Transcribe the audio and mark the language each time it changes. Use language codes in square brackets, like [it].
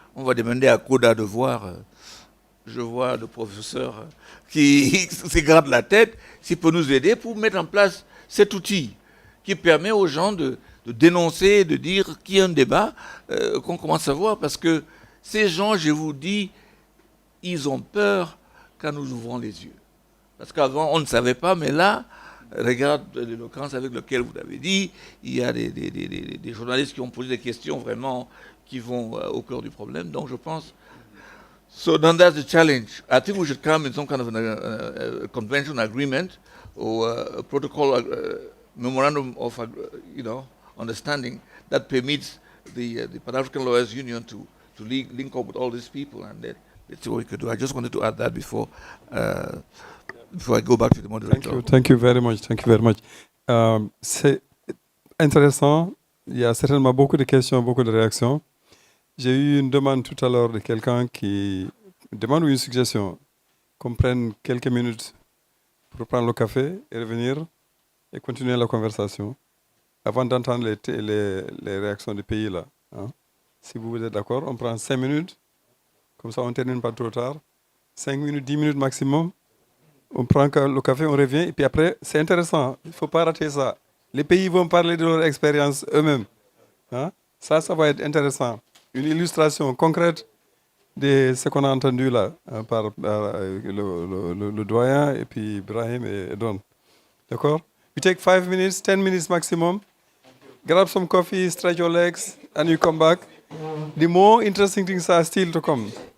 [fr] On va demander à Koda de voir, je vois le professeur qui s'égrade la tête, s'il peut nous aider pour mettre en place cet outil qui permet aux gens de dénoncer, de dire qu'il y a un débat, qu'on commence à voir, parce que ces gens, je vous dis, ils ont peur quand nous ouvrons les yeux. Parce qu'avant, on ne savait pas, mais là, regarde l'éloquence avec laquelle vous l'avez dit, il y a des journalistes qui ont posé des questions vraiment qui vont au cœur du problème. Donc je pense, [en] so then that's the challenge. I think we should come in some kind of a convention agreement or a protocol, memorandum of, understanding that permits the Pan-African Lawyers Union to link up with all these people, and let's see what we could do. I just wanted to add that before I go back to the moderator. Thank you very much. Thank you very much. [fr] C'est intéressant. Il y a certainement beaucoup de questions, beaucoup de réactions. J'ai eu une demande tout à l'heure de quelqu'un qui demande une suggestion qu'on prenne quelques minutes pour prendre le café et revenir et continuer la conversation avant d'entendre les réactions des pays là. Hein. Si vous êtes d'accord, on prend 5 minutes, comme ça on ne termine pas trop tard. 5 minutes, 10 minutes maximum. On prend le café, on revient, et puis après, c'est intéressant, il ne faut pas rater ça. Les pays vont parler de leur expérience eux-mêmes. Hein? Ça va être intéressant. Une illustration concrète de ce qu'on a entendu là, hein, par le doyen, et puis Ibrahim et Don. [en] D'accord? You take 5 minutes, 10 minutes maximum. Grab some coffee, stretch your legs, and you come back. The more interesting things are still to come.